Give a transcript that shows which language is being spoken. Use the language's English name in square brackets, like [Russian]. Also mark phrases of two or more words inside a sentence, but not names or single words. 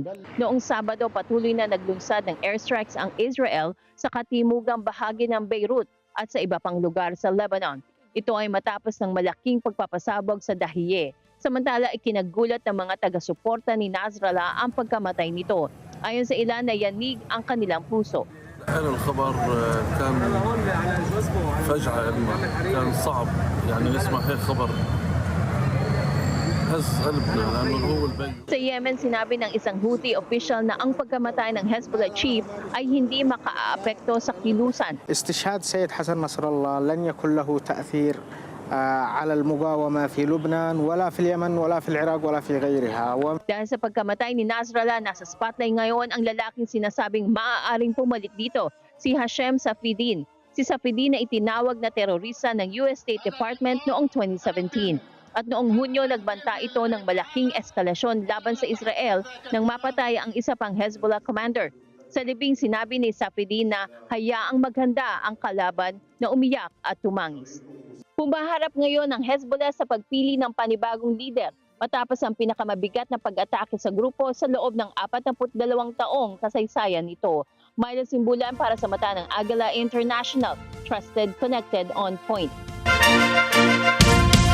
[Filipino] Noong Sabado, patuloy na naglunsad ng airstrikes ang Israel sa katimugang bahagi ng Beirut at sa iba pang lugar sa Lebanon. Ito ay matapos ng malaking pagpapasabog sa Dahiye. Samantala, ikinagulat ng mga taga-suporta ni Nasrallah ang pagkamatay nito. Ayon sa ilan, nayanig ang kanilang puso. [Arabic] الخبر كان فجعة كان صعب يعني نسمع هيك خبر هز قلبنا لأنه هو البيت. [Filipino] Sa Yemen, sinabi ng isang Houthi official na ang pagkamatay ng Hezbollah chief ay hindi makaaapekto sa kilusan. [Arabic] استشهاد سيد حسن نصر الله لن يكن له تأثير على المقاومة في لبنان ولا في اليمن ولا في العراق ولا في غيرها. [Filipino] Dahil sa pagkamatay ni Nasrallah, nasa spotlight ngayon ang lalaking sinasabing maaaring pumalit dito, si Hashem Safieddine. Si Safieddine na itinawag na terorista ng US State Department noong 2017. At noong Hunyo, nagbanta ito ng malaking eskalasyon laban sa Israel nang mapatay ang isa pang Hezbollah commander. Sa libing, sinabi ni Safieddine na hayaang maghanda ang kalaban na umiyak at tumangis. Pumaharap ngayon ang Hezbollah sa pagpili ng panibagong leader matapos ang pinakamabigat na pag-atake sa grupo sa loob ng 42 taong kasaysayan nito. Myla Simbulan para sa mata ng Agala International, [English] trusted, connected, on point.